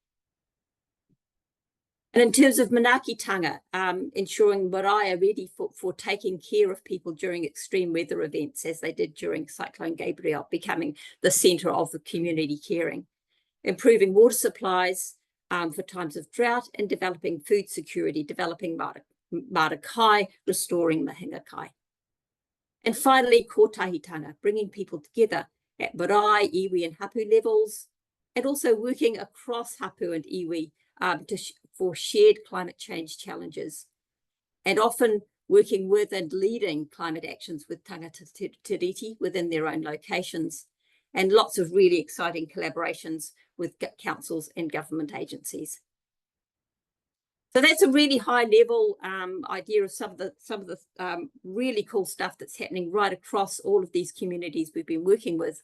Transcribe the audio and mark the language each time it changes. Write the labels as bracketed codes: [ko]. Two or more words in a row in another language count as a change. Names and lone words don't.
[en] And in terms of manaakitanga, ensuring marae are ready for taking care of people during extreme weather events, as they did during Cyclone Gabriel, becoming the centre of the community caring. improving water supplies for times of drought, and developing food security, developing marakai, restoring [mi] mahinga kai. [en] And finally, kōtahitanga, bringing people together at marae, iwi and hapu levels, and also working across hapu and iwi for shared climate change challenges, and often working with and leading climate actions with [mi] tangata tiriti [en] within their own locations, and lots of really exciting collaborations with councils and government agencies. So that's a really high level idea of some of the really cool stuff that's happening right across all of these communities we've been working with.